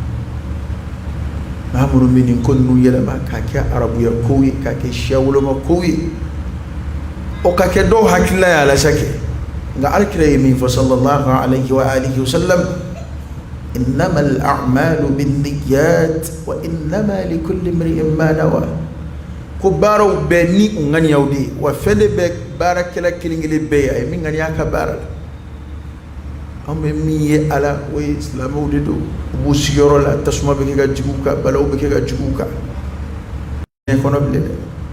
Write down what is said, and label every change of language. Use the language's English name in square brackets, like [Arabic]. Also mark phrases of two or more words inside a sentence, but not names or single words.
[Bambara] maa minnu bɛ nin ko ninnu yɛlɛma k'a kɛ arabuya kow ye k'a kɛ siya woloma kow ye o ka kɛ dɔw hakilila ye alasa kɛ nka Alakira ye min fɔ [Arabic] صلى الله عليه وعلى آله وسلم إنما الأعمال بالنيات وإنما لكل امرئ ما نوى [Bambara] ko baaraw bɛɛ ni u ŋaniyaw de ye wa fɛn de bɛ baarakɛla kelen kelen bɛɛ ye a ye min ŋaniya ka baara la an bɛ min ye Ala o ye silamɛw de don u b'u sigiyɔrɔ la tasuma bɛ kɛ ka jigin u kan balaw bɛ kɛ ka jigin u kan diɲɛ kɔnɔ bilen dɛ